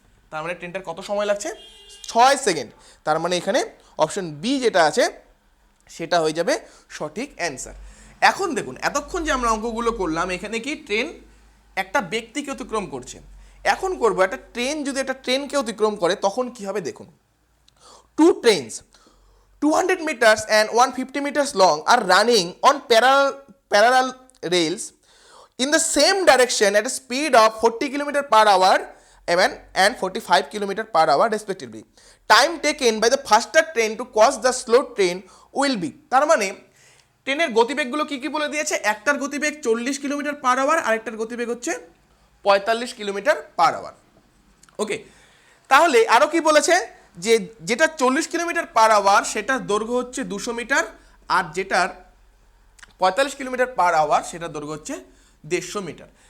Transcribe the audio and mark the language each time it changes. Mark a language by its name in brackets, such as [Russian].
[Bangla] তার মানে ট্রেনটার কত সময় লাগছে, 6 সেকেন্ড। তার মানে এখানে অপশন বি যেটা আছে সেটা হয়ে যাবে সঠিক অ্যান্সার। এখন দেখুন এতক্ষণ যে আমরা অঙ্কগুলো করলাম, এখানে কি ট্রেন একটা ব্যক্তিকে অতিক্রম করছে। এখন করব একটা ট্রেন যদি একটা ট্রেনকে অতিক্রম করে তখন কি হবে দেখুন। [English] Two trains 200 meters and 150 meters long are running on parallel rails in the same direction at a speed of 40 km per hour and 45 km per hour respectively. Time taken by the faster train to cross the slow train will be. [Bangla] তার মানে ট্রেনের গতিবেগগুলো কি কি বলে দিয়েছে, একটার গতিবেগ 40 kilometre per hour, আরেকটার গতিবেগ হচ্ছে 45 কিলোমিটার পার আওয়ার। ওকে, তাহলে আরও কি বলেছে যে যেটা 40 কিলোমিটার পার আওয়ার সেটার দৈর্ঘ্য হচ্ছে 200 মিটার, আর যেটার 45 কিলোমিটার পার আওয়ার সেটার দৈর্ঘ্য হচ্ছে 150 মিটার।